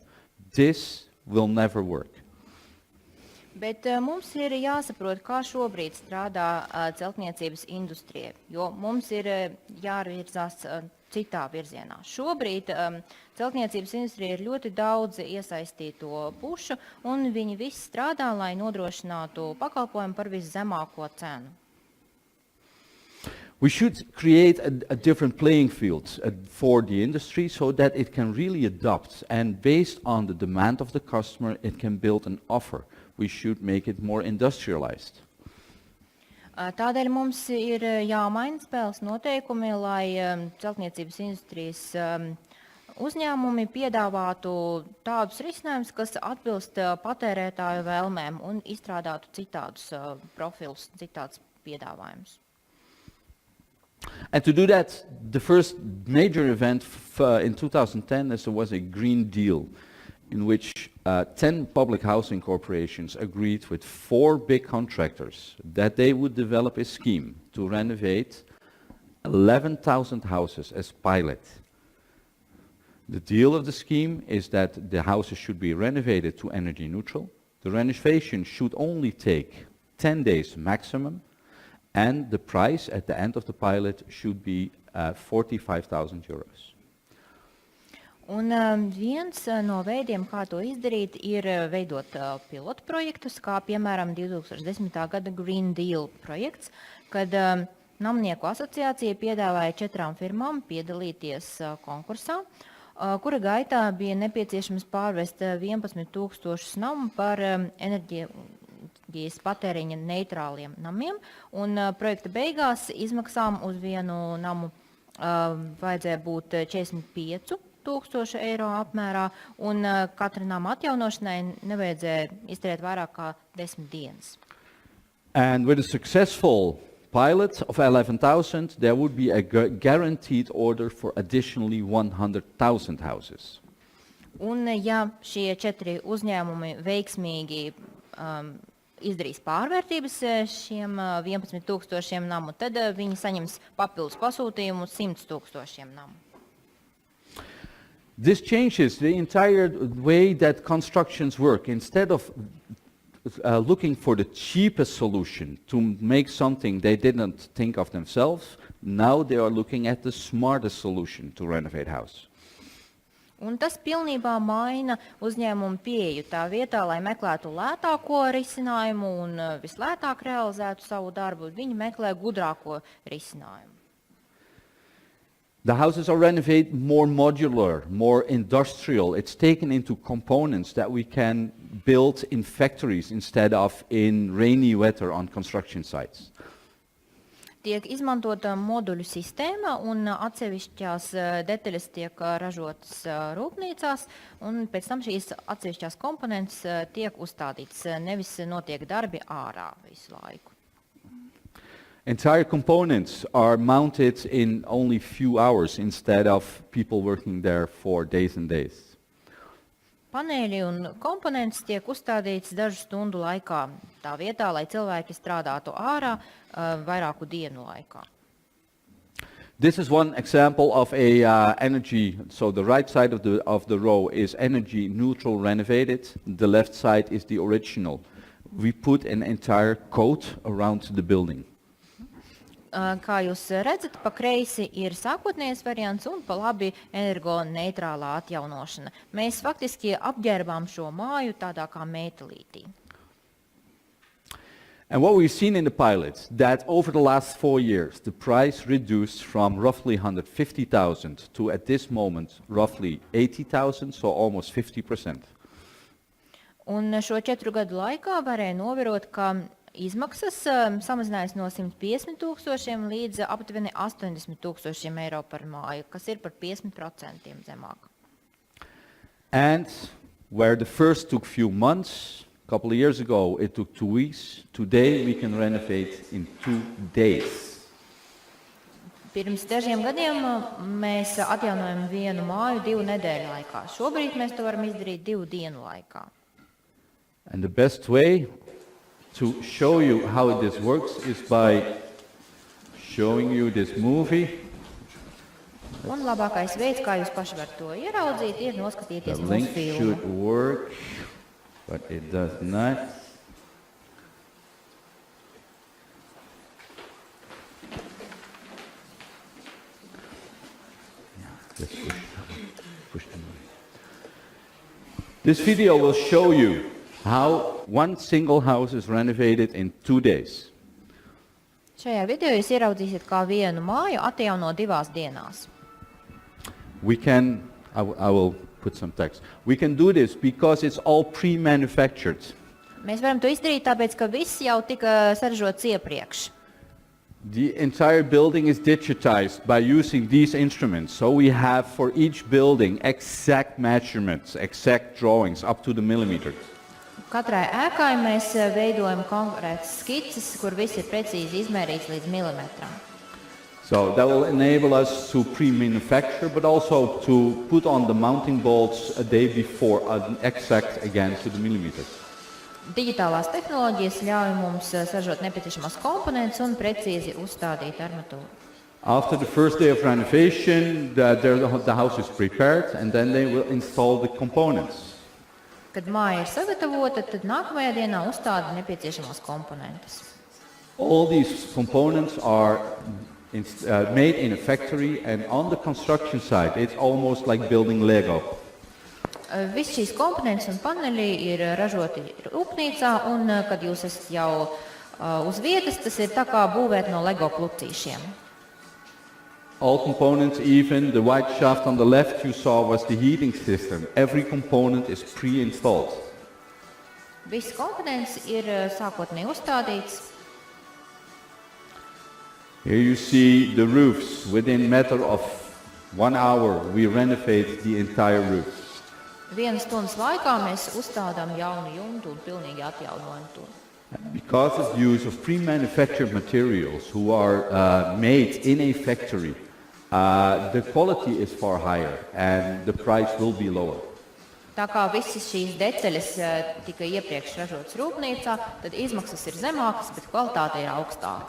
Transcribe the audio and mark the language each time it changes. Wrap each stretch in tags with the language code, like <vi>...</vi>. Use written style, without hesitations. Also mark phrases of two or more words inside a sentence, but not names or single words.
<en>This will never work.</en> <lv>Bet mums ir jāsaprot, kā šobrīd strādā celtniecības industrija, jo mums ir jāvirzās citā virzienā. Šobrīd celtniecības industrija ir ļoti daudz iesaistīto pušu, un viņi visi strādā, lai nodrošinātu pakalpojumu par viszemāko cenu.</lv> <en>We should create a different playing field for the industry so that it can really adapt, and based on the demand of the customer, it can build an offer. We should make it more industrialized.</en> <lv>Tādēļ mums ir jāmaina spēles noteikumi, lai celtniecības industrijas uzņēmumi piedāvātu tādus risinājumus, kas atbilst patērētāju vēlmēm un izstrādātu citādus profilus, citādus piedāvājumus.</lv> <en>And to do that, the first major event in 2010 was a Green Deal, in which 10 public housing corporations agreed with 4 big contractors that they would develop a scheme to renovate 11,000 houses as pilot. The deal of the scheme is that the houses should be renovated to energy neutral. The renovation should only take 10 days maximum, and the price at the end of the pilot should be 45,000 euros.</en> <lv>Un viens no veidiem, kā to izdarīt, ir veidot pilotu projektus, kā piemēram 2010. Gada Green Deal projekts, kad Namnieku asociācija piedāvāja 4 firmām piedalīties konkursā, kura gaitā bija nepieciešams pārvest 11,000 namu par enerģijas patēriņa neitrāliem namiem, un projekta beigās izmaksām uz vienu namu vajadzēja būt 45,000 eiro apmērā, un katra nama atjaunošanai nevajadzēja izturēt vairāk kā 10 dienas.</lv> <en>And with a successful pilot of 11,000, there would be a guaranteed order for additionally 100,000 houses.</en> <lv>Un ja šie 4 uzņēmumi veiksmīgi izdarīs pārvērtības šiem 11,000 namu, tad viņi saņems papildus pasūtījumu 100,000 namu.</lv> <en>This changes the entire way that constructions work. Instead of looking for the cheapest solution to make something they didn't think of themselves, now they are looking at the smartest solution to renovate house.</en> <lv>Un tas pilnībā maina uzņēmumu pieeju tā vietā, lai meklētu lētāko risinājumu un vislētāk realizētu savu darbu. Viņi meklē gudrāko risinājumu.</lv> <en>The houses are renovated more modular, more industrial. It's taken into components that we can build in factories instead of in rainy weather on construction sites.</en> <lv>Tiek izmantota moduļu sistēma un atsevišķās detaļas tiek ražotas rūpnīcās, un pēc tam šīs atsevišķās komponentes tiek uzstādītas, nevis notiek darbi ārā visu laiku.</lv> <en>Entire components are mounted in only few hours instead of people working there for days and days.</en> <lv>Paneļi un komponentes tiek uzstādīts dažu stundu laikā, tā vietā, lai cilvēki strādātu ārā vairāku dienu laikā.</lv> <en>This is one example of a energy, so the right side of the row is energy neutral renovated, the left side is the original. We put an entire coat around the building.</en> <lv>Kā jūs redzat, pa kreisi ir sākotnējais variants un pa labi energo-neitrālā atjaunošana. Mēs faktiski apģērbām šo māju tādā kā metālītī.</lv> <en>And what we've seen in the pilot, that over the last 4 years, the price reduced from roughly 150,000 to at this moment roughly 80,000, so almost 50%.</en> <lv>Un šo 4 gadu laikā varēja novērot, ka izmaksas samazinājās no 150,000 līdz aptuveni 80,000 eiro par māju, kas ir par 50% zemāk.</lv> <en>And where the first took few months, a couple of years ago it took 2 weeks, today we can renovate in 2 days.</en> <lv>Pirms dažiem gadiem mēs atjaunojam vienu māju 2 nedēļu laikā. Šobrīd mēs to varam izdarīt 2 dienu laikā.</lv> <en>And the best way to show you how this works is by showing you this movie.</en> <lv>Un labākais veids, kā jūs paši varat to ieraudzīt, ir</lv> <en>The</en> <lv>noskatīties mūsu</lv> <en>link</en> <lv>filmu.</lv> <en>should work, but it does not. Let's push the movie. This video will show you how one single house is renovated in 2 days.</en> <lv>Šajā video jūs ieraudzīsiet, kā vienu māju atjauno 2 dienās.</lv> <en>I will put some text. We can do this because it's all pre-manufactured.</en> <lv>Mēs varam to izdarīt tāpēc, ka viss jau tika saražots iepriekš.</lv> <en>The entire building is digitized by using these instruments. So we have for each building exact measurements, exact drawings up to the millimeter.</en> <lv>Katrai ēkai mēs veidojam konkrētas skices, kur viss ir precīzi izmērīts līdz milimetram.</lv> <en>So that will enable us to pre-manufacture, but also to put on the mounting bolts a day before, exact again to the millimeter.</en> <lv>Digitālās tehnoloģijas ļauj mums saražot nepieciešamās komponentes un precīzi uzstādīt armatūru.</lv> <en>After the first day of renovation, the house is prepared, and then they will install the components.</en> <lv>Kad māja ir sagatavota, tad nākamajā dienā uzstāda nepieciešamās komponentes.</lv> <en>All these components are made in a factory, and on the construction site, it's almost like building Lego.</en> <lv>Viss šīs komponentes un paneļi ir ražoti rūpnīcā, un kad jūs esat jau uz vietas, tas ir tā kā būvēt no Lego klucīšiem.</lv> <en>All components, even the white shaft on the left you saw was the heating system. Every component is pre-installed.</en> <lv>Viss komponents ir sākotnēji uzstādīts.</lv> <en>Here you see the roofs. Within a matter of 1 hour, we renovate the entire roof.</en> <lv>1 stundas laikā mēs uzstādām jaunu jumtu un pilnīgi atjaunojam to.</lv> <en>Because of the use of pre-manufactured materials who are made in a factory, the quality is far higher and the price will be lower.</en> <lv>Tā kā visas šīs detaļas tika iepriekš ražotas rūpnīcā, tad izmaksas ir zemākas, bet kvalitāte ir augstāka.</lv>